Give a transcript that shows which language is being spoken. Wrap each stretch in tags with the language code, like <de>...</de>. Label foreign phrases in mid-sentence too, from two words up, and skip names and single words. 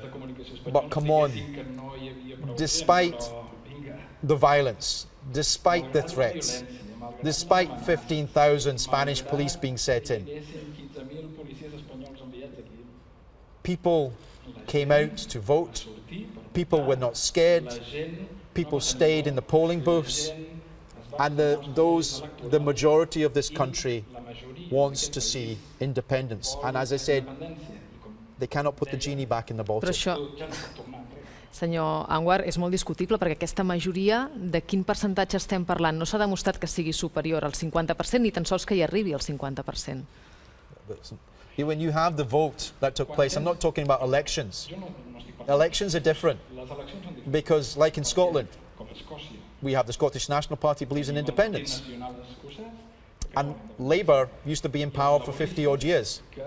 <en>But come on, despite the violence, despite the threats, despite 15,000 Spanish police being set in, people came out to vote, people were not scared, people stayed in the polling booths, and the majority of this country wants to see independence. And as I said, they cannot put the genie back in the bottle.</en> <ca>Però això, senyor Anwar, és molt discutible perquè aquesta majoria, de quin percentatge estem parlant? No s'ha demostrat que sigui superior al 50%, ni tan sols que hi arribi al 50%.</ca> <en>When you have the vote that took place, I'm not talking about elections. Elections are different because, like in Scotland, we have the Scottish National Party believes in independence. And Labour used to be in power for 50 odd years.</en>